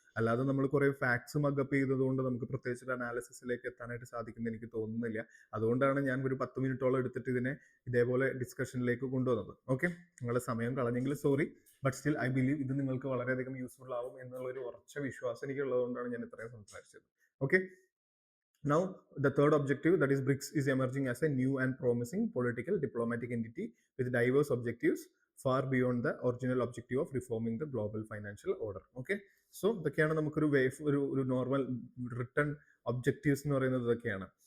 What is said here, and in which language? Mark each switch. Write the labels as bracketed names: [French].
[Malayalam] അല്ലാതെ നമ്മൾ കുറെ ഫാക്ട്സ് മഗപ്പ് ചെയ്തതുകൊണ്ട് നമുക്ക് പ്രത്യേകിച്ച് ഒരു അനാലിസിസിലേക്ക് എത്താനായിട്ട് സാധിക്കുമെന്ന് എനിക്ക് തോന്നുന്നില്ല. അതുകൊണ്ടാണ് ഞാൻ ഒരു 10 മിനിറ്റോളം എടുത്തിട്ട് ഇതിനെ ഇതേപോലെ ഡിസ്കഷനിലേക്ക് കൊണ്ടുവന്നത്. ഓക്കെ, നിങ്ങളുടെ സമയം കളഞ്ഞെങ്കിൽ sorry. [English] but still I believe [Malayalam] ഇത് നിങ്ങൾക്ക് വളരെയധികം യൂസ്ഫുൾ ആവും എന്നുള്ള ഒരു ഉറച്ച വിശ്വാസം എനിക്ക് ഉള്ളതുകൊണ്ടാണ് ഞാൻ ഇത്രയും സംസാരിച്ചത്. [English] Okay, now the third objective, that is BRICS, is emerging as a new and promising political diplomatic entity with diverse objectives far beyond the original objective of reforming the global financial order. [Malayalam] Okay, so ഇതൊക്കെയാണ് നമുക്കൊരു ഒരു normal written objectives എന്ന് പറയുന്നത് ഇതൊക്കെയാണ്.